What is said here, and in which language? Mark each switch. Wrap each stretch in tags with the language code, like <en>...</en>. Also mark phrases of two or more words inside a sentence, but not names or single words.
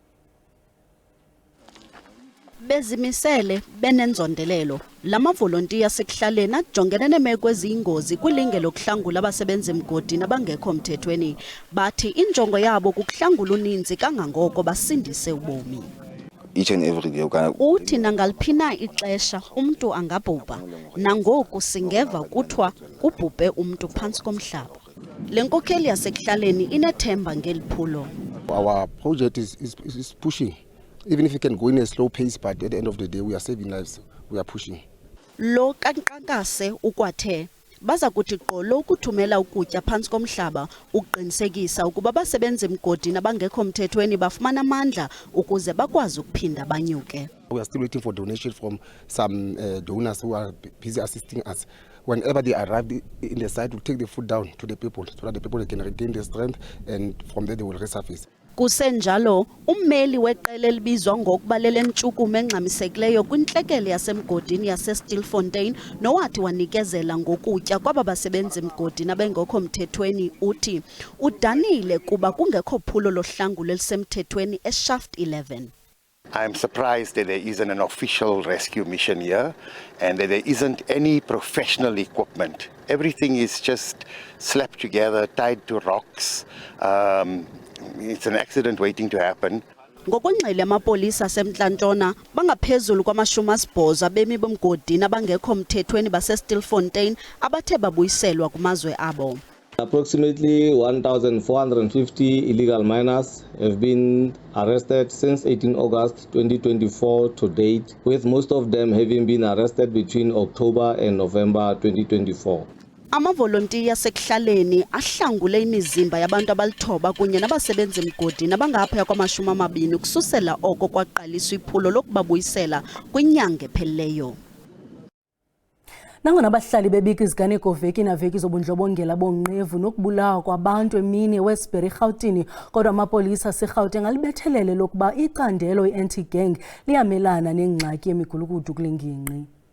<xh>Bezimisele benenzondelelo lamavolontiya asekuhlaleni ajongene neemeko eziyingozi kwilinge lokuhlangula abasebenzi emgodini abangekho mthethweni. Bathi injongo yabo kukuhlangula uninzi kangangoko basindise ubomi.</xh> <en>Each and every day</en> <xh>uthi nangaliphina ixesha umntu angabhubha, nangoku singeva kuthiwa kubhubhe umntu phantsi komhlaba. Le nkokheli yasekuhlaleni inethemba ngeliphulo.</xh> <en>Our project is pushing. Even if you can go in a slow pace, but at the end of the day, we are saving lives. We are pushing.</en> <xh>Lo kankqankqase ukwathe baza kuthi qolo ukuthumela ukutya phantsi komhlaba ukuqinisekisa ukuba abasebenzi emgodini abangekho mthethweni bafumana amandla ukuze bakwazi ukuphinda banyuke.</xh> <en>We are still waiting for donation from some donors who are busy assisting us. Whenever they arrive in the site, we'll take the food down to the people so that the people can regain their strength, and from there they will resurface.</en> <xh>Kusenjalo ummeli weqela elibizwa ngokuba lelentshukumo engxamisekileyo kwintlekele yasemgodini yaseStilfontein nowathi wanikezela ngokutya kwaba basebenzi emgodini abengekho mthethweni uthi udanile kuba kungekho phulo lohlangulo elisemthethweni eShaft 11.</xh> <en>I'm surprised that there isn't an official rescue mission here and that there isn't any professional equipment. Everything is just slapped together, tied to rocks. It's an accident waiting to happen.</en> <xh>Ngokwengxele amapolisa aseMntla-Ntshona bangaphezulu kwama-80 abemi bomgodini abangekho mthethweni baseStilfontein abathe babuyiselwa kumazwe abo.</xh> <en>Approximately 1,450 illegal miners have been arrested since 18 August 2024 to date, with most of them having been arrested between October and November 2024.</en> <xh>Amavolontiya asekuhlaleni ahlangule imizimba yabantu abalithoba kunye nabasebenzi emgodini abangaphaya kwama-20 ukususela oko kwaqaliswa iphulo lokubabuyisela kwinyanga ephelileyo. Nangona abahlali bebika iziganeko veki naveki zobundlobongela bonqevu nokubulawa kwabantu emini eWestbury eRhawutini, kodwa amapolisa aseRhawutini alibethelele lokuba icandelo i-anti-gang liyamelana nengxaki yemigulukudu kule ngingqi.</xh>